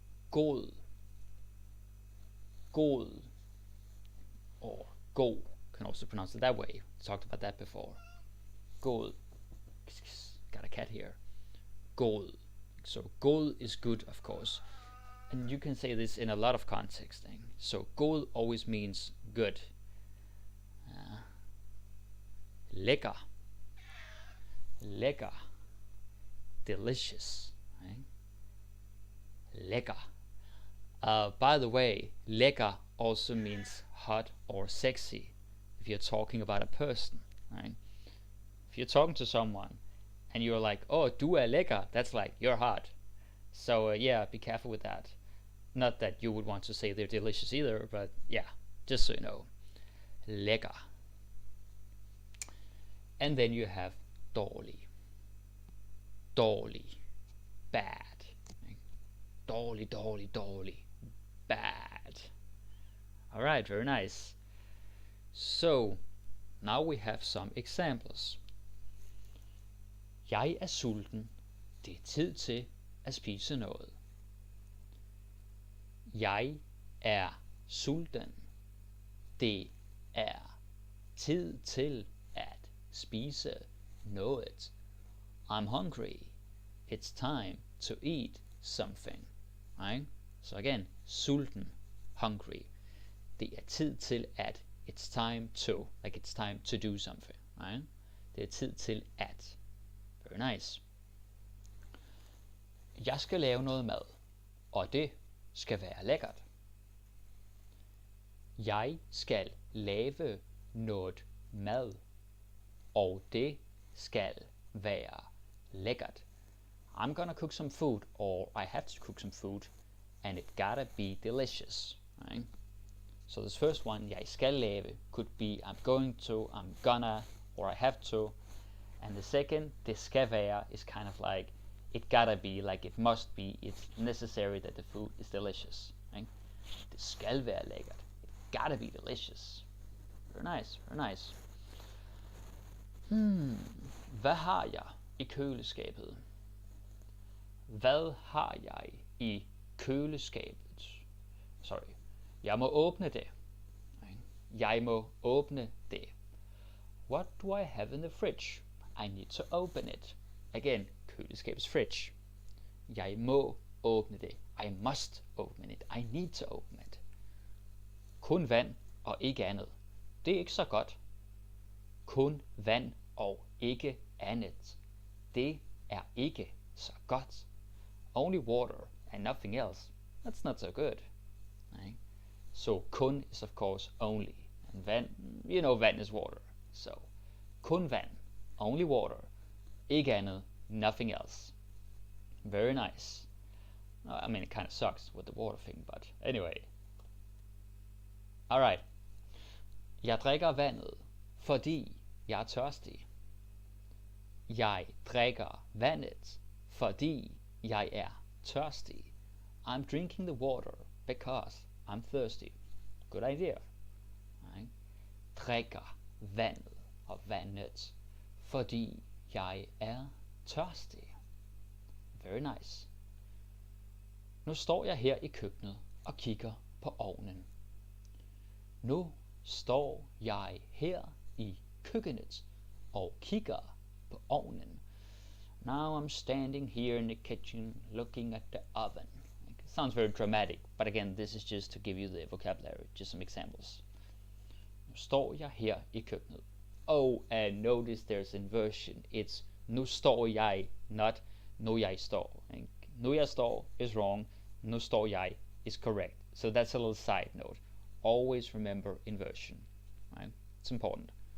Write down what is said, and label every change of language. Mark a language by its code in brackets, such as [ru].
[en] God, god, or go, can also pronounce it that way. Talked about that before. God. Got a cat here. God. So god is good, of course, and you can say this in a lot of contexts. So god always means good. Lækker, lækker, delicious. Right? Lækker. By the way, lækker also means hot or sexy if you're talking about a person. Right? If you're talking to someone and you're like, oh, [da] du er lækker, [en] that's like, you're hot. So yeah, be careful with that. Not that you would want to say they're delicious either, but yeah, just so you know. Lækker. And then you have dårlig. Dårlig. Bad. Dårlig, dårlig, dårlig. Bad. Alright, very nice. So, now we have some examples. [da] Jeg er sulten. Det er tid til at spise noget. Jeg er sulten. Det er tid til at spise noget. [en] I'm hungry. It's time to eat something. Right? So again, sulten, hungry. [da] Det er tid til at, [en] it's time to, like it's time to do something. Right? Det er tid til at. Very nice. [da] Jeg skal lave noget mad, og det skal være lækkert. Jeg skal lave noget mad, og det skal være lækkert. [en] I'm gonna cook some food, or I have to cook some food, and it gotta be delicious. Right? So this first one, [da] jeg skal lave, [en] could be I'm going to, I'm gonna, or I have to. And the second, [da] det skal være, [en] is kind of like, it gotta be, like it must be, it's necessary that the food is delicious. Right? [da] Det skal være lækkert. [en] It gotta be delicious. Very nice, very nice. [da] Hvad har jeg i køleskabet? Hvad har jeg i køleskabet? Sorry. Jeg må åbne det. Jeg må åbne det. [en] What do I have in the fridge? I need to open it. Again, køleskabets fridge. [da] Jeg må åbne det. [en] I must open it. I need to open it. [da] Kun vand og ikke andet. Det er ikke så godt. Kun vand og ikke andet. Det er ikke så godt. [en] Only water and nothing else. That's not so good. Right? So kun is of course only. And vand, you know, vand is water. So [da] kun vand, [en] only water. [da] Ikke andet, [en] nothing else. Very nice. I mean, it kind of sucks with the water thing, but anyway. Alright. [da] Jeg drikker vandet, fordi jeg er tørstig. Jeg drikker vandet, fordi jeg er tørstig. [en] I'm drinking the water because I'm thirsty. Good idea. Right? Drikker vandet og vandet, fordi jeg er tørstig. Very nice. [da] Nu står jeg her i køkkenet og kigger på ovnen. Nu står jeg her i køkkenet og kigger på ovnen. [en] Now I'm standing here in the kitchen looking at the oven. It sounds very dramatic, but again, this is just to give you the vocabulary, just some examples. [da] Nu står jeg her i køkkenet. [en] Oh, and notice there's inversion. It's [da] nu står jeg, [en] not [da] nu jeg står. Nu jeg står [en] is wrong. [da] Nu står jeg [en] is correct. So that's a little side note. Always remember inversion. Right? It's important.